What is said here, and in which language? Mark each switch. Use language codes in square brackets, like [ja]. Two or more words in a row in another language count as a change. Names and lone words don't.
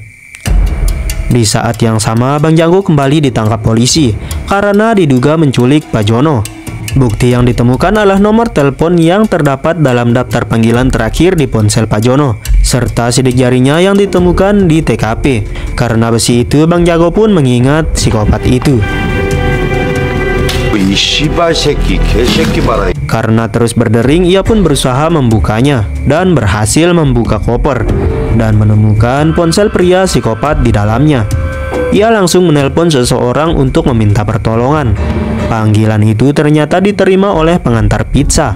[id] Di saat yang sama, Bang Jago kembali ditangkap polisi karena diduga menculik Pak Jono. Bukti yang ditemukan adalah nomor telepon yang terdapat dalam daftar panggilan terakhir di ponsel Pak Jono, serta sidik jarinya yang ditemukan di TKP. Karena besi itu, Bang Jago pun mengingat psikopat itu. [ko] 이 씨발 새끼 개새끼 봐라. [id] Karena terus berdering, ia pun berusaha membukanya dan berhasil membuka koper dan menemukan ponsel pria psikopat di dalamnya. Ia langsung menelpon seseorang untuk meminta pertolongan. Panggilan itu ternyata diterima oleh pengantar pizza.